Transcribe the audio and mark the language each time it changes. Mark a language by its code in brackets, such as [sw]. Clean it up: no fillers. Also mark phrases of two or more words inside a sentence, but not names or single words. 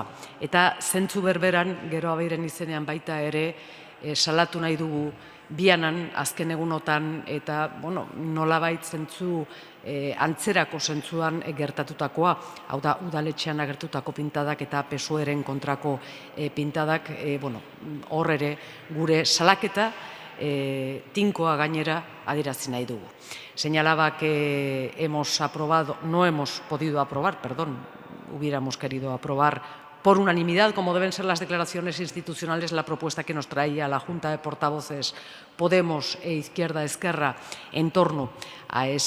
[eu] Eta zentzu berberan, Geroabairen izenean baita ere, salatu nahi dugu Bianan, azken egunotan, eta nolabait zentzu antzerako zentzuan gertatutakoa, hau da, udaletxean agertutako pintadak eta PSOEren kontrako pintadak, hor ere gure salaketa tinkoa gainera adierazi nahi dugu. [es] Señalaba que no hemos podido aprobar, hubiéramos querido aprobar por unanimidad, como deben ser las declaraciones institucionales, la propuesta que nos traía la Junta de Portavoces Podemos e Izquierda Ezkerra en torno a